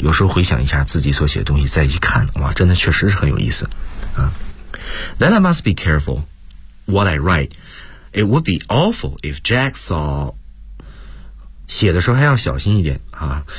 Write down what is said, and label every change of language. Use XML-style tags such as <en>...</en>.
<zh>有时候回想一下自己所写的东西，再一看，哇，真的确实是很有意思啊。</zh> <en>Then I must be careful what I write. It would be awful if Jack saw.</en> <zh>写的时候还要小心一点啊。</zh>